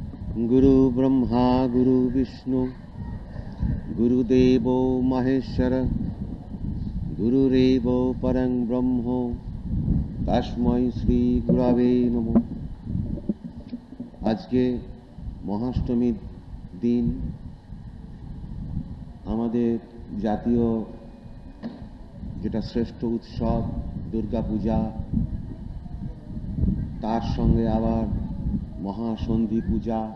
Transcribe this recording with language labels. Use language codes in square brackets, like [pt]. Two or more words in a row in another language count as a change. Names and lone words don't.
[sa] गुरु ब्रह्मा गुरु विष्णु गुरुदेव महेश्वर गुरुरेव परं ब्रह्म तस्मै श्री गुरवे नमः। [bn] আজকে মহাষ্টমীর দিন, আমাদের জাতীয় যেটা শ্রেষ্ঠ উৎসব দুর্গা পূজা, তার সঙ্গে আবার মহাসন্ধি পূজা।